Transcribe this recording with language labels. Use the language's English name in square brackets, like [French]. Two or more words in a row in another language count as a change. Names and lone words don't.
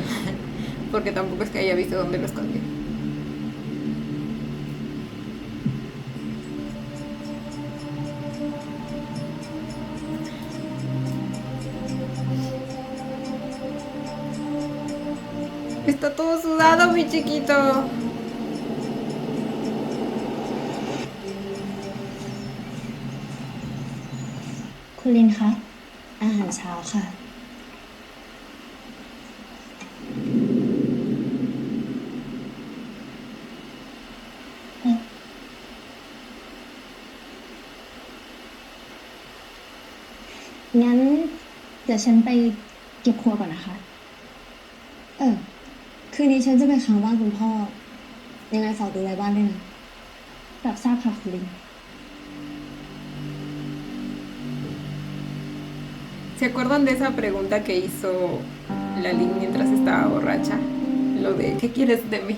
[Spanish] Porque tampoco es que haya visto dónde lo escondí. Está todo sudado, mi chiquito. [Thai] คุณลินคะ อาหารเช้าค่ะ งั้น เดี๋ยวฉันไปเก็บครัวก่อนนะคะ คืนนี้ฉันจะไปค้างบ้านคุณพ่อ ยังไงฝากดูแลบ้านด้วยนะรับทราบค่ะคุณลิน [Spanish] ¿Se acuerdan de esa pregunta que hizo la Lin mientras estaba borracha? Lo de ¿qué quieres de mí?